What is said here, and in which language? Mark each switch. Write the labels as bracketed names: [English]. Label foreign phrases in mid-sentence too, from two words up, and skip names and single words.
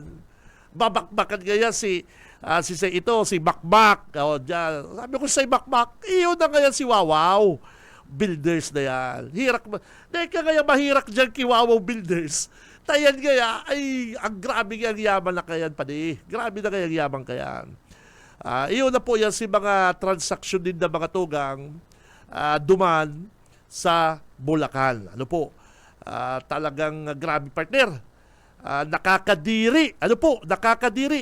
[Filipino] Babakbakan niya si Bakbak. O, dyan. Sabi ko si Bakbak, iyon na kaya si Wawaw Builders na yan. [Bikol] Hirak ba? Dahil ka kaya mahirak dyan kay Wawaw Builders. Tayan kaya, ay, ang grabe ang yaman na kayan pa di. Grabe na kaya yaman kayan. Iyon na po yan si mga transaksyon din na mga tugang duman sa Bulacan. [Filipino] Ano po? Talagang grabe partner. Nakakadiri. Ano po? Nakakadiri.